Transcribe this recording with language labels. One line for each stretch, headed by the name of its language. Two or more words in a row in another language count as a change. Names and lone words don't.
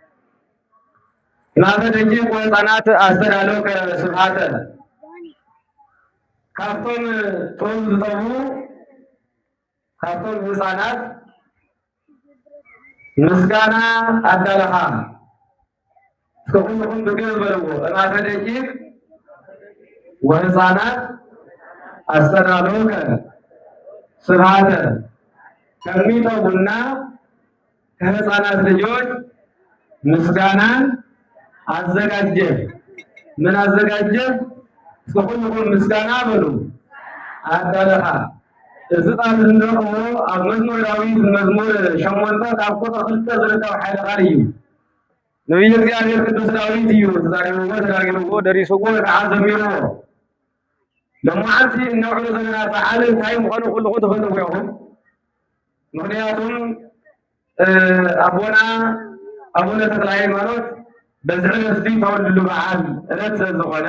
Geez: ናተ ደቂቅ ወህፃናት ኣስተዳለውከ ስብሓተ
Tigrinya: ካብቶም ጦም ዝጠቡ ካብቶም ህፃናት ምስጋና ኣዳለኻ እስከ ኩልኩም ብግብ በልዎ
Geez: እናተ ደቂቅ ወህፃናት አስተዳለውከ ስብሐተ
Amharic: ከሚጠቡና ከህፃናት ልጆች ምስጋናን አዘጋጀ። ምን አዘጋጀ?
Tigrinya: እስከ ኩልኩም ምስጋና በሉ አዳለኻ እዚ ቃል እንረኽቦ ኣብ መዝሙር ዳዊት መዝሙር 8 ካብ ቁጥሪ 2 ዝርከብ ሓደ ቃል እዩ። ነቢዩ እግዚአብሔር ቅዱስ ዳዊት እዩ ተዛሪብዎ ደሪስዎ ከዓ ዘሚርዎ ለመዓልቲ እነውዕሎ ዘለና በዓል እንታይ ምዃኑ ኩልኩም ትፈልጥዎ ኢኹም። ምክንያቱም አቡነ ተክለ ሃይማኖት በዚ ዕለት ተወልድሉ በዓል ዕለት ዝኾነ